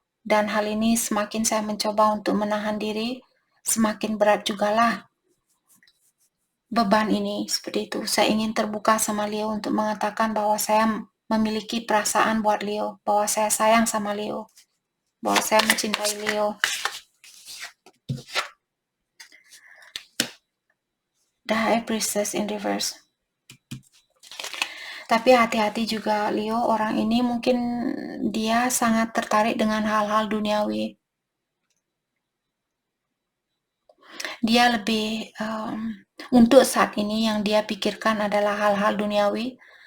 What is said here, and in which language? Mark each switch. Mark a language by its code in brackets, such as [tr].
[id] Dan hal ini semakin saya mencoba untuk menahan diri, semakin berat jugalah beban ini, seperti itu. Saya ingin terbuka sama Leo untuk mengatakan bahwa saya memiliki perasaan buat Leo, bahwa saya sayang sama Leo, bahwa saya mencintai Leo. [en] The High Priestess in reverse. [id] Tapi hati-hati juga Leo, orang ini mungkin dia sangat tertarik dengan hal-hal duniawi. Dia lebih untuk saat ini yang dia pikirkan adalah hal-hal duniawi.